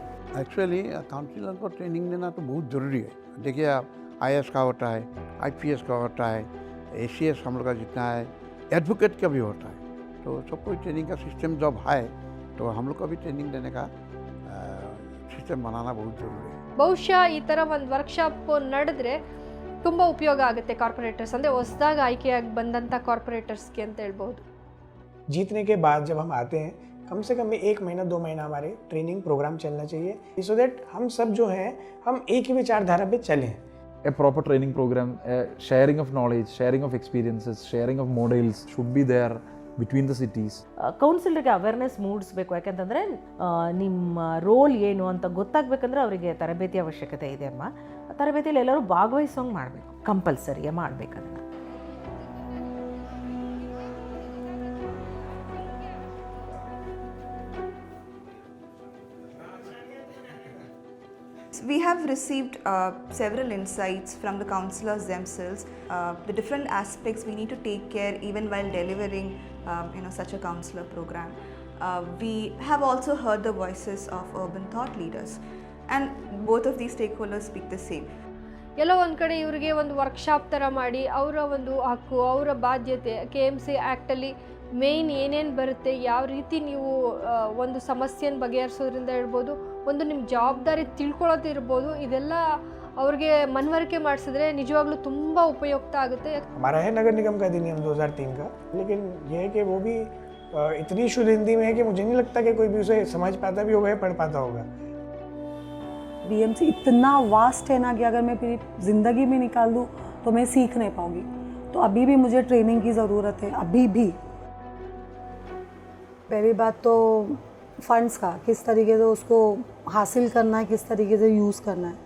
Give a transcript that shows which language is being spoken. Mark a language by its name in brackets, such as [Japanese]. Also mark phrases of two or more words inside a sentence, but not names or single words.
[Hindi] एक्चुअली काउंसिलर को ट्रेनिंग देना तो बहुत ज़रूरी है। देखिए आप IAS का होता है, IPS का होता है, ACS हम लोग का जितना है, एडवोकेट का भी होता है। तो सबको ट्रेनिंग का सिस्टम जब है तो हम लोग को भी ट्रेनिंग देने का सिस्टम बनाना बहुत ज़रूरी है। [Kannada] ಬಹುಶಃ ಈ ಥರ ಒಂದು ವರ್ಕ್ಶಾಪ್ ನಡೆದ್ರೆ ತುಂಬ ಉಪಯೋಗ ಆಗುತ್ತೆ ಕಾರ್ಪೊರೇಟರ್ಸ್, ಅಂದರೆ ಹೊಸದಾಗಿ ಆಯ್ಕೆಯಾಗಿ ಬಂದಂಥ ಕಾರ್ಪೊರೇಟರ್ಸ್ಗೆ ಅಂತ ಹೇಳ್ಬೋದು. [Hindi] जीतने के बाद जब हम आते हैं कम से कम 1 महीना 2 महीना हमारे ट्रेनिंग प्रोग्राम चलना चाहिए, [English] so that [Hindi] हम सब जो हैं हम एक ही विचारधारा पे चलें. [English] A proper training program, a sharing of knowledge, sharing of experiences, sharing of models should be there between the cities. [Kannada] ಕೌನ್ಸಿಲರ್ಗೆ ಅವೇರ್ನೆಸ್ ಮೂಡಿಸ್ಬೇಕು. ಯಾಕೆಂತಂದರೆ ನಿಮ್ಮ ರೋಲ್ ಏನು ಅಂತ ಗೊತ್ತಾಗಬೇಕಂದ್ರೆ ಅವರಿಗೆ ತರಬೇತಿ ಅವಶ್ಯಕತೆ ಇದೆ ಅಮ್ಮ. ತರಬೇತಿಯಲ್ಲಿ ಎಲ್ಲರೂ ಭಾಗವಹಿಸೋಂಗೆ ಮಾಡಬೇಕು, ಕಂಪಲ್ಸರಿಯೇ ಮಾಡಬೇಕು ಅದನ್ನು. [English] We have received several insights from the councillors themselves, the different aspects we need to take care even while delivering such a councillor program. We have also heard the voices of urban thought leaders, and both of these stakeholders speak the same. [Kannada] ಎಲ್ಲೋ ಒಂದು ಕಡೆ ಇವರಿಗೆ ಒಂದು ವರ್ಕ್ಶಾಪ್ ಥರ ಮಾಡಿ ಅವರ ಒಂದು ಹಕ್ಕು, ಅವರ ಬಾಧ್ಯತೆ, KMC ಆ್ಯಕ್ಟಲ್ಲಿ ಮೇಯ್ನ್ ಏನೇನು ಬರುತ್ತೆ, ಯಾವ ರೀತಿ ನೀವು ಒಂದು ಸಮಸ್ಯೆನ ಬಗೆಹರಿಸೋದ್ರಿಂದ ಇರ್ಬೋದು, ಒಂದು ನಿಮ್ಮ ಜವಾಬ್ದಾರಿ ತಿಳ್ಕೊಳ್ಳೋದಿರ್ಬೋದು, ಇದೆಲ್ಲ ಅವ್ರಿಗೆ ಮನವರಿಕೆ ಮಾಡಿಸಿದ್ರೆ ನಿಜವಾಗ್ಲೂ ತುಂಬ ಉಪಯುಕ್ತ ಆಗುತ್ತೆ. [Hindi] हमारा है नगर निगम का अधिनियम 2003 का, लेकिन ये है कि वो भी इतनी शुद्ध हिंदी में है कि मुझे नहीं लगता कि कोई भी उसे समझ पाता भी होगा या पढ़ पाता होगा. BMC इतना वास्ट है ना कि अगर मैं पूरी ज़िंदगी में निकाल दूँ तो मैं सीख नहीं पाऊँगी. तो अभी भी मुझे ट्रेनिंग की ज़रूरत है, अभी भी. पहली बात तो फंड्स का किस तरीके से उसको हासिल करना है, किस तरीके से यूज़ करना है.